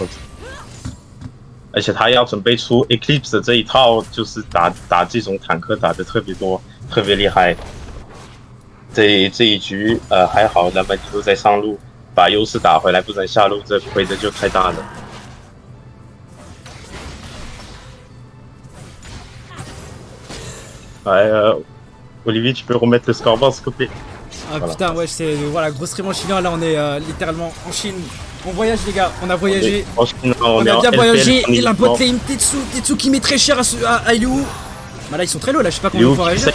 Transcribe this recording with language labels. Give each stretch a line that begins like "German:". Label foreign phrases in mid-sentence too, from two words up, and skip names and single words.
Chinese: 而且他要准备出 Eclipse 这一套，就是打这种坦克打的特别多，特别厉害。这一局还好，那么尼禄在上路。把优势打回来，不然下路这亏的就太大了。
French: Olivier, tu peux remettre le scoreboard s'il te plaît? Ah voilà. Putain, ouais, c'est voilà, grosse revanche finale. Là, on est littéralement en Chine. On voyage, les gars, on a voyagé. En Chine, on a bien voyagé. Et la
English: bot lane,
French: Tetsu qui met très cher à Liu. Bah là, ils sont très low, là, je sais pas comment on peut réagir.